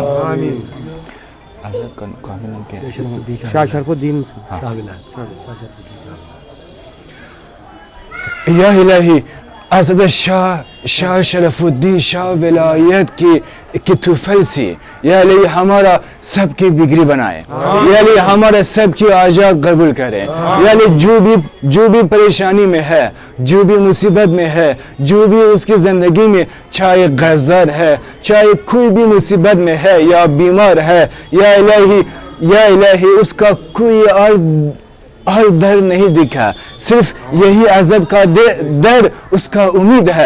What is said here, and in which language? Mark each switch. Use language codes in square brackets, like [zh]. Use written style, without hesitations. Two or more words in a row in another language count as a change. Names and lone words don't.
[ur] آمین. شاه شرف الدین شاه ولایت. یا الهی حضرت شاه شرف الدین شاه ولایت کی تو فلسی, یا الهی ہمارا سب کی بگری بنائے, یا الهی ہمارا سب کی حاجات قبول کرے. یا الهی جو بھی پریشانی میں ہے, جو بھی مصیبت میں ہے, جو بھی اس کی زندگی میں چاہے غرضدار ہے, چاہے کوئی بھی مصیبت میں ہے یا بیمار ہے, یا الہی اس کا کوئی اور در نہیں دکھا, صرف یہی عزت کا در اس کا امید ہے.